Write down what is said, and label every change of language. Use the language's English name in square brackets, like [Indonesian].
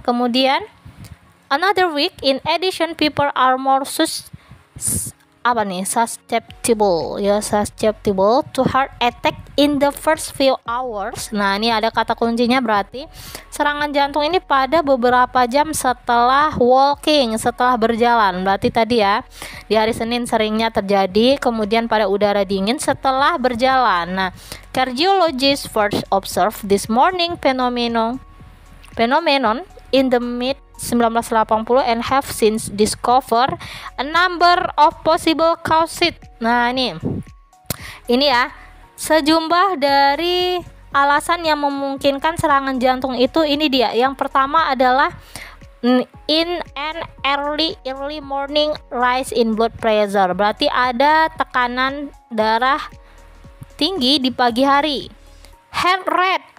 [English] Kemudian another week, in addition, people are more susceptible to heart attack in the first few hours. [Indonesian] Nah, ini ada kata kuncinya, berarti serangan jantung ini pada beberapa jam setelah walking, setelah berjalan. Berarti tadi ya, di hari Senin seringnya terjadi, kemudian pada udara dingin setelah berjalan. [English] Nah, cardiologists first observed this morning phenomenon in the mid 1980 and have since discovered a number of possible causes. [Indonesian] Nah, ini ya, sejumlah dari alasan yang memungkinkan serangan jantung itu. Ini dia. Yang pertama adalah [English] in an early morning rise in blood pressure. [Indonesian] Berarti ada tekanan darah tinggi di pagi hari. [English] Heart rate.